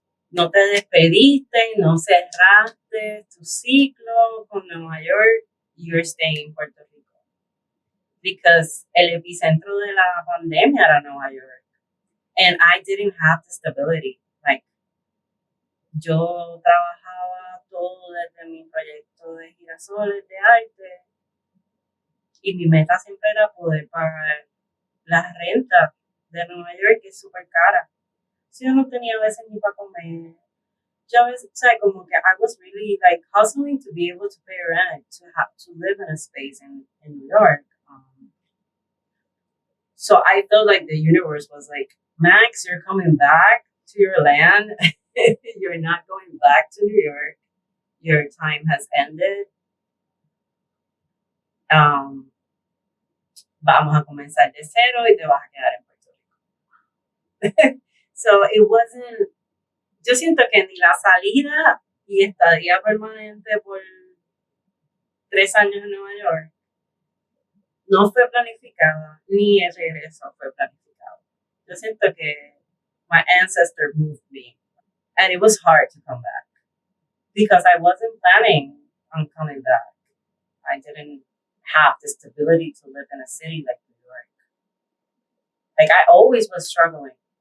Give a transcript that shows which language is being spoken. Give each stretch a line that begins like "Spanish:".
Spanish: No te despediste, no cerraste tu ciclo con Nueva York.
English: You're staying in Puerto Rico. Because
Spanish: el epicentro de la pandemia era Nueva York.
English: And I didn't have the stability.
Spanish: Like, yo trabajaba todo desde mi proyecto de girasoles de arte y mi meta siempre era poder pagar la renta de Nueva York, que es súper cara. Si yo no tenía a veces ni para comer. Yo a veces, o sea, como que
English: I was really like hustling to be able to pay rent, to live in a space in New York. So I felt like the universe was like, Max, you're coming back to your land. You're not going back to New York. Your time has ended.
Spanish: Vamos a comenzar de cero y te vas a quedar en Puerto Rico.
English: So it wasn't,
Spanish: yo siento que ni la salida y estadía permanente por 3 años en Nueva York no fue planificada, ni el regreso fue planificado. Yo siento que
English: my ancestor moved me, and it was hard to come back because I wasn't planning on coming back. I didn't have the stability to live in a city like New York. Like, I always was struggling.